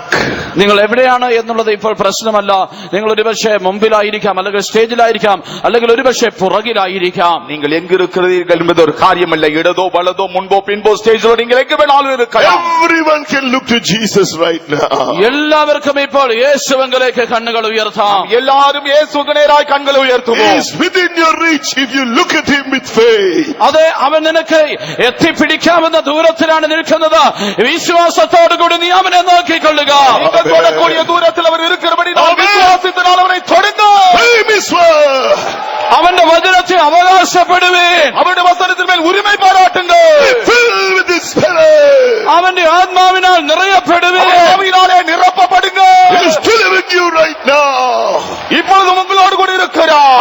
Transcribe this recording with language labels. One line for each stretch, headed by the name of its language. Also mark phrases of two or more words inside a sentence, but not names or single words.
Malayalam: നിങ്ങൾ എവിടെയാണ് എന്നുള്ളത് ഇപ്പോൾ പ്രശ്നമല്ല. നിങ്ങൾ ഒരുപക്ഷെ മുമ്പിലായിരിക്കാം, അല്ലെങ്കിൽ സ്റ്റേജിലായിരിക്കാം, അല്ലെങ്കിൽ ഒരുപക്ഷെ പുറകിലായിരിക്കാം.
Tamil: நீங்கள் எங்க இருக்கிறீர்கள் என்பது ஒரு காரியமல்ல. இடதோ வலதோ முன்போ பின்போ ஸ்டேஜிலோ நீங்கள் எங்க வேணாலும் இருக்கலாம்.
English: Everyone can look to Jesus right now.
Malayalam: എല്ലാവർക്കും ഇപ്പോൾ യേശുവിലേക്ക് കണ്ണുകൾ ഉയർത്താം.
Tamil: எல்லாரும் இயேசுவுக்கு நேராய் கண்களை உயர்த்துவோம்.
English: He is within your reach if you look at him with faith.
Malayalam: അതെ, അവൻ നിനക്ക് എത്തിപ്പിടിക്കാമെന്ന ദൂരത്തിലാണ് നിൽക്കുന്നത്. വിശ്വാസത്തോടുകൂടി നീ അവനെ നോക്കിക്കൊള്ളുക.
Tamil: தொடக்கூடிய தூரத்தில் அவர் இருக்கிறபடி நாம் விசுவாசத்தினால் அவரை தொடுங்க.
Malayalam: அவന്റെ വചനത്തെ അവകാശപ്പെടുവേൻ.
Tamil: அவருடைய வசனத்தின் மேல் உரிமை பாராட்டுங்க.
Malayalam: അവന്റെ ആത്മാവിനാൽ നിറയപ്പെടുവേൻ.
Tamil: ஆவியினாலே நிரப்பப்படுங்க. இப்பொழுது உங்களோடு கூட இருக்கிறார்.